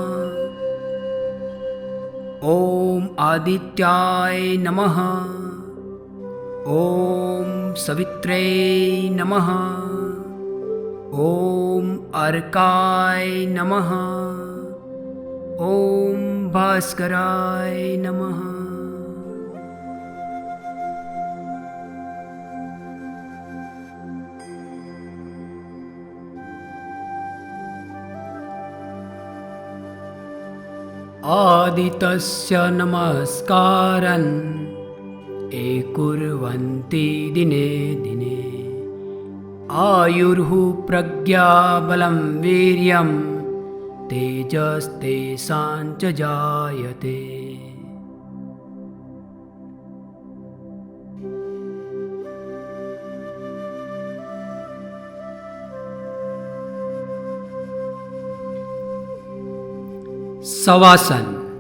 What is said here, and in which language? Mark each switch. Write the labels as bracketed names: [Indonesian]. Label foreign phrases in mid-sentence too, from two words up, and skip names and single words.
[Sanskrit] ઓમ આદિત્યાય નમઃ। ઓમ સવિત્રે નમઃ। ઓમ અર્કાય નમઃ। ઓમ ભાસ્કરાય નમઃ। आदितस्य नमस्कारन् ये कुर्वन्ति दिने दिने આયુર્હુ પ્રજ્ઞાબલમ વીર્યમ તેજસ્તેષાંચ જાયતે. સવાસન.